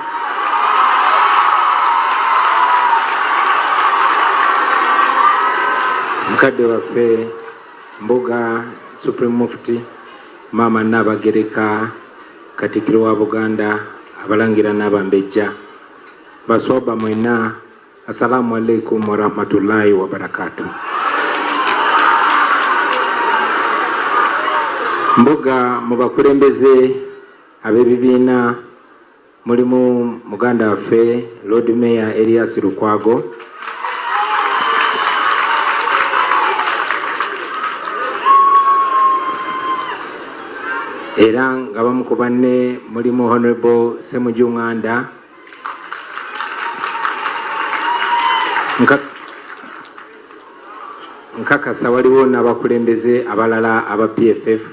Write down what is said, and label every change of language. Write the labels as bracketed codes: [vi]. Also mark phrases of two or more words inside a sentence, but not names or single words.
[lg] Mukadde waffe Mbuga Supreme Mufti Maama Nnaabagereka Katikkiro wa Buganda abalangira n'abambejja basooba mwenna [ar] السلام عليكم ورحمة الله وبركاته. [lg] Mbuga mu bakulembeze ab'ebibiina mulimu muganda waffe Lord Mayor Elias Lukwago, era nga bamu ku banne mulimu Honorable Semujunganda, nkakasa waliwo n'abakulembeze abalala aba PFF.